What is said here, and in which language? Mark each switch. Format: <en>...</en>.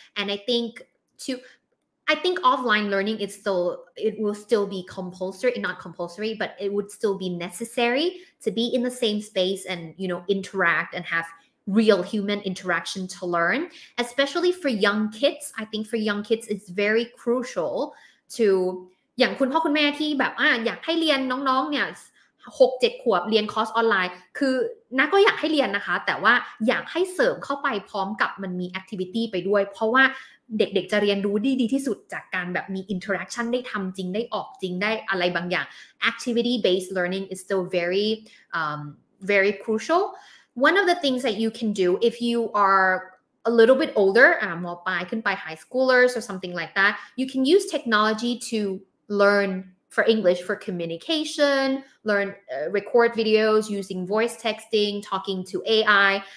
<en>And I think offline learning it will still be compulsory, not compulsory, but it would still be necessary to be in the same space and, interact and have real human interaction to learn, especially for young kids. I think for young kids, it's very crucial to</en> <th>อย่างคุณพ่อคุณแม่ที่แบบอยากให้เรียนน้องๆเนี่ย6-7 ขวบเรียนคอร์สออนไลน์คือนักก็อยากให้เรียนนะคะแต่ว่าอยากให้เสริมเข้าไปพร้อมกับมันมีแอคทิวิตี้ไปด้วยเพราะว่าเด็กๆจะเรียนรู้ดีที่สุดจากการแบบมีอินเทอร์แอคชั่นได้ทำจริงได้ออกจริงได้อะไรบางอย่าง</th> <en>activity based learning is still very very crucial. One of the things that you can do if you are a little bit older ม. ปลายขึ้นไป high schoolers or something like that, you can use technology to learn for English, for communication, learn record videos using voice texting, talking to AI.</en>